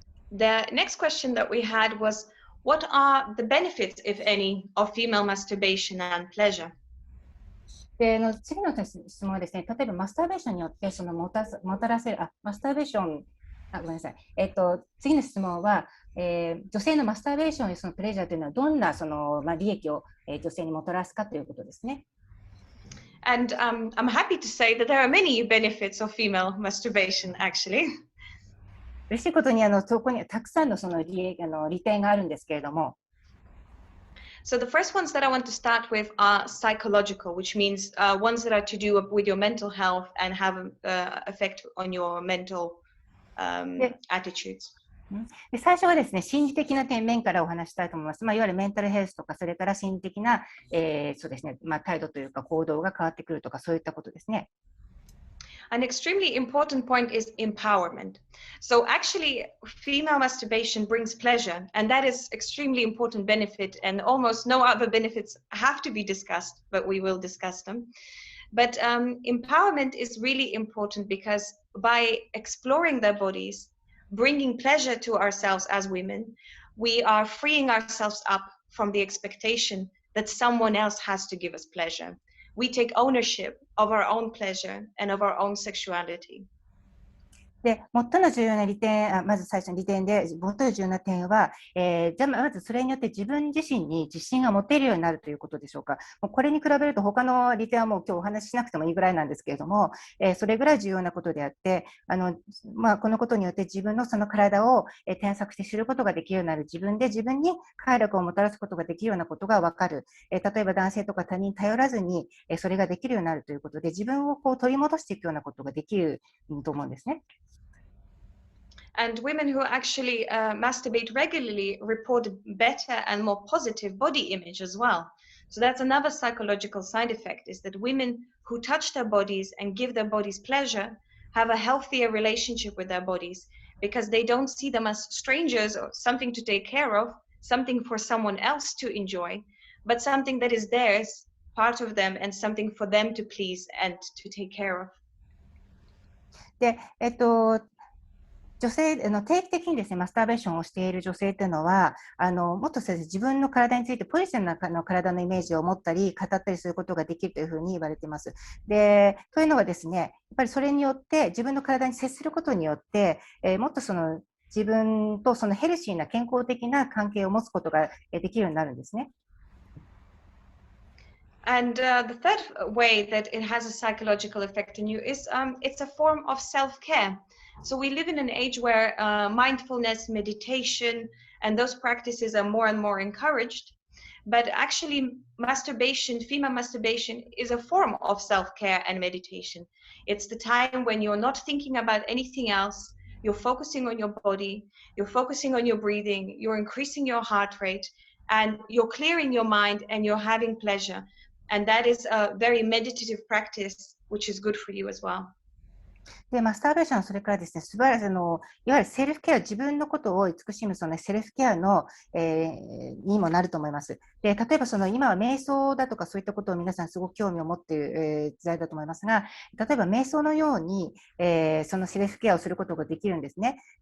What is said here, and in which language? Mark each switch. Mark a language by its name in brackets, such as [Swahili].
[English] The next question that we had was, what are the benefits, if any, of female masturbation and pleasure? [Japanese] で次の質問はですね、例えばマスターベーションによってそのもたらせるマスターベーションごめんなさい、次の質問は、女性のマスターベーションにそのプレジャーというのはどんな利益を、女性にもたらすかということですね。 [English] And I'm happy to say that there are many benefits of female masturbation, actually. [Japanese] 嬉しいことにそこにはたくさんの利点があるんですけれども。 [English] So the first ones that I want to start with are psychological, which means ones that are to do with your mental health and have an effect on your mental attitudes. [Japanese] で最初はですね、心理的な面からお話したいと思います。いわゆるメンタルヘルスとか、それから心理的な、そうですね、態度というか行動が変わってくるとか、そういったことですね。 [English] An extremely important point is empowerment. So actually, female masturbation brings pleasure, and that is extremely important benefit, and almost no other benefits have to be discussed, but we will discuss them. But empowerment is really important because by exploring their bodies, bringing pleasure to ourselves as women, we are freeing ourselves up from the expectation that someone else has to give us pleasure. We take ownership of our own pleasure and of our own sexuality. [Japanese] で最も重要な利点、まず最初の利点で、最も重要な点は、じゃあまずそれによって自分自身に自信が持てるようになるということでしょうか。もうこれに比べると他の利点はもう今日お話ししなくてもいいぐらいなんですけれども、それぐらい重要なことであって、このことによって自分のその体を探索して知ることができるようになる、自分で自分に快楽をもたらすことができるようなことが分かる、例えば男性とか他人に頼らずにそれができるようになるということで、自分を取り戻していくようなことができると思うんですね。 [English] And women who actually masturbate regularly report better and more positive body image as well. So that's another psychological side effect, is that women who touch their bodies and give their bodies pleasure have a healthier relationship with their bodies, because they don't see them as strangers or something to take care of, something for someone else to enjoy, but something that is theirs, part of them, and something for them to please and to take care of. [Japanese] で、女性定期的にですね、マスターベーションをしている女性というのは、もっと自分の体についてポジティブな体のイメージを持ったり、語ったりすることができるというふうに言われています。で、というのはですね、やっぱりそれによって、自分の体に接することによって、もっと自分とそのヘルシーな健康的な関係を持つことができるようになるんですね。 [English] And the third way that it has a psychological effect in you is it's a form of self-care. So we live in an age where mindfulness, meditation, and those practices are more and more encouraged. But actually, masturbation, female masturbation, is a form of self-care and meditation. It's the time when you're not thinking about anything else. You're focusing on your body, you're focusing on your breathing, you're increasing your heart rate, and you're clearing your mind and you're having pleasure. And that is a very meditative practice, which is good for you as well. [Japanese] で、マスターベーションはそれからですね、素晴らしいいわゆるセルフケア、自分のことを慈しむそのセルフケアの、にもなると思います。で、例えば今は瞑想だとかそういったことを皆さんすごく興味を持っている、時代だと思いますが、例えば瞑想のように、そのセルフケアをすることができるんですね。